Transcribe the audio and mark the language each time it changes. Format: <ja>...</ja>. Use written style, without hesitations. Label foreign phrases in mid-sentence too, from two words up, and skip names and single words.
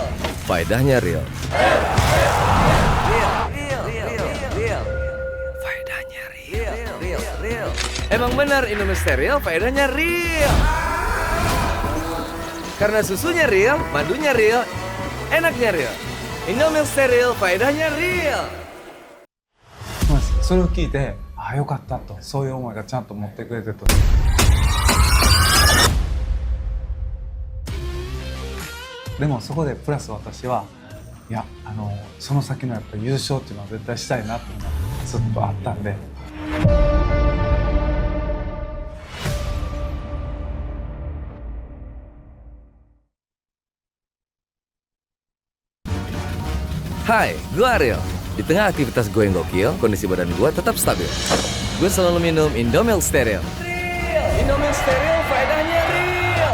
<id>Faedahnya real. Faedahnya real. Emang benar Indomilk Steril, faedahnya real. Karena susunya real, madunya real, enaknya real. Indomilk Steril, faedahnya real.</id> <ja>それを聞いて、ああよかったと、そういう思いがちゃんと持ってくれてると。でもそこでプラス私はいやその先のやっぱ優勝っていうのは絶対したいなっていうのがずっとあったんで。</ja> <id>Hai, gue Ariel. Di tengah aktivitas gue yang gokil, kondisi badan gue tetap stabil. Gue selalu minum Indomilk Steril. Indomilk Steril, faedahnya real.</id>